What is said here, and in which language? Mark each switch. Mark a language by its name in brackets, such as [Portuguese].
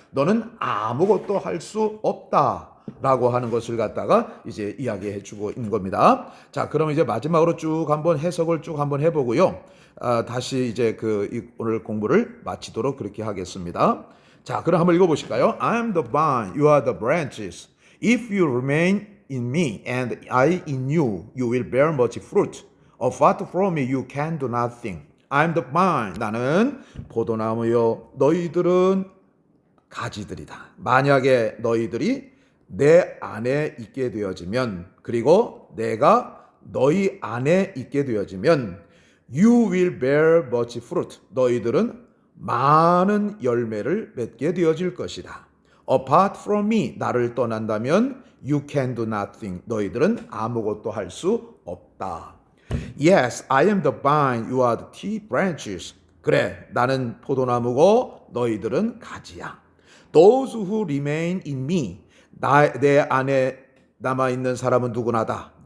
[Korean] 너는 아무것도 할 수 없다. 라고 하는 것을 갖다가 이제 이야기해 주고 있는 겁니다. 자, 그럼 이제 마지막으로 쭉 한번 해석을 쭉 한번 해보고요. 다시 이제 오늘 공부를 마치도록 그렇게 하겠습니다. 자, 그럼 한번 읽어보실까요? [English] I am the vine, you are the branches. If you remain in me and I in you, you will bear much fruit. Apart from me, you can do nothing. I am the vine. [Korean] 나는 포도나무요. 너희들은 가지들이다. 만약에 너희들이 내 안에 있게 되어지면 그리고 내가 너희 안에 있게 되어지면 [English] you will bear much fruit. [Korean] 너희들은 많은 열매를 맺게 되어질 것이다. [English] Apart from me, [Korean] 나를 떠난다면 [English] you can do nothing. [Korean] 너희들은 아무것도 할 수 없다. [English] Yes, I am the vine, you are the tea branches. [Korean] 그래, 나는 포도나무고 너희들은 가지야. [English] Those who remain in me, [Korean] 내 안에 남아있는 사람은 누구나다.